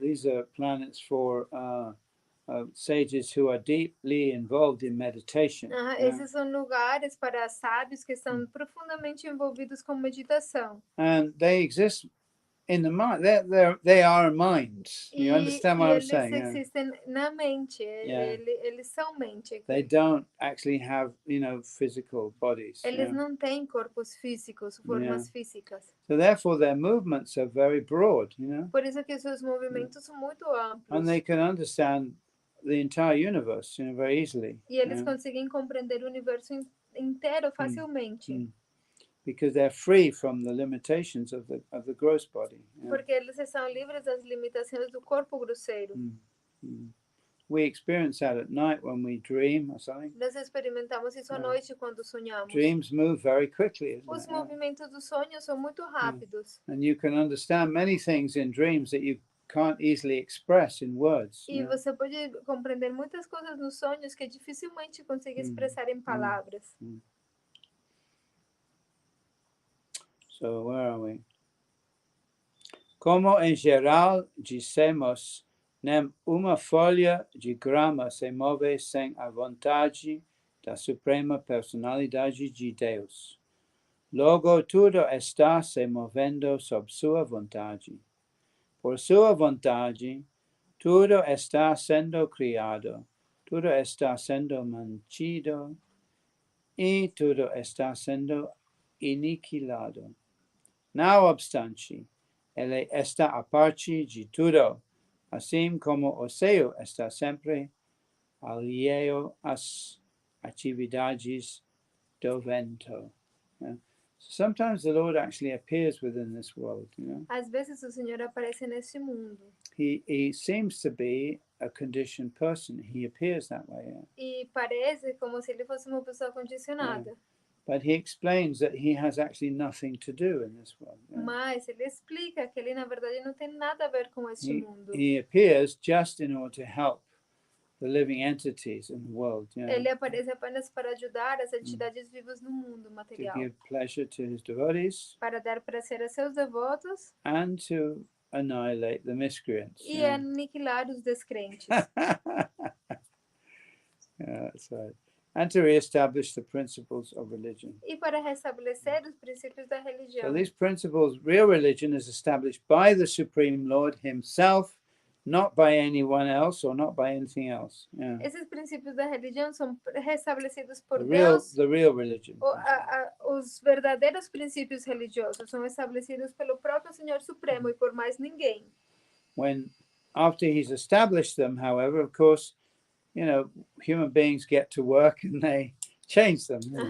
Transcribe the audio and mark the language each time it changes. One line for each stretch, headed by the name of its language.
English: These are planets for sages who are deeply involved in meditation.
Portuguese: Esses são lugares para sábios que estão profundamente envolvidos com meditação.
English: And they exist in the mind. They are minds. You understand what I'm saying?
Portuguese: Eles existem na mente. Eles são mente.
English: They don't actually have, physical bodies.
Portuguese: Eles não têm corpos físicos, formas físicas.
English: So therefore, their movements are very broad.
Portuguese: Por isso que seus movimentos são muito amplos.
English: And they can understand the entire universe, very easily.
Portuguese: E eles conseguem compreender o universo inteiro facilmente.
English: because they're free from the limitations of the gross body. Yeah.
Portuguese: Porque eles estão livres das limitações do corpo grosseiro.
English: We experience that at night when we dream or something.
Portuguese: Nós experimentamos isso à noite quando sonhamos.
English: Dreams move very quickly.
Portuguese: Os movimentos dos sonhos são muito rápidos.
English: And you can understand many things in dreams that you can't easily express in words.
Portuguese: E você pode compreender muitas coisas nos sonhos que dificilmente consegue expressar em palavras.
English: So where are we?
Portuguese: Como em geral dissemos, nem uma folha de grama se move sem a vontade da suprema personalidade de Deus. Logo tudo está se movendo sob sua vontade. Por sua vontade, tudo está sendo criado, tudo está sendo mantido e tudo está sendo aniquilado. Não obstante, ele está a parte de tudo, assim como o céu está sempre alheio às atividades do vento.
English: So sometimes the Lord actually appears within this world,
Portuguese: Às vezes o Senhor aparece nesse mundo.
English: He seems to be a conditioned person. He appears that way.
Portuguese: E parece como se ele fosse uma pessoa condicionada.
English: But he explains that he has actually nothing to do in this world.
Portuguese: Mas ele explica que ele na verdade não tem nada a ver com este mundo.
English: He appears just in order to help the living entities in the world.
Portuguese: Ele aparece apenas para ajudar as entidades vivas no mundo material.
English: To give pleasure to his devotees.
Portuguese: Para dar prazer a seus devotos.
English: And to annihilate the miscreants.
Portuguese: E aniquilar os descrentes.
English: That's right. And to reestablish the principles of religion.
Portuguese: E para restabelecer os princípios da religião.
English: So these principles, real religion is established by the Supreme Lord himself, not by anyone else or not by anything else.
Portuguese: Esses princípios da religião são restabelecidos por Deus. Deus.
English: The real religion.
Portuguese: Os verdadeiros princípios religiosos são estabelecidos pelo próprio Senhor Supremo e por mais ninguém.
English: After he's established them, however, of course, human beings get to work and they change them.